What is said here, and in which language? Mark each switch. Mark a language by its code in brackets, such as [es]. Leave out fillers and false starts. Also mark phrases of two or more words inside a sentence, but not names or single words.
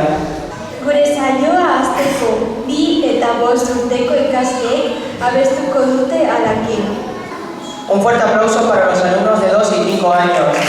[eu] Gure saioa hasteko 2 eta 5 urteko ikasleek abestuko dute halakin. [es] Un fuerte aplauso para los alumnos de 2 y 5 años.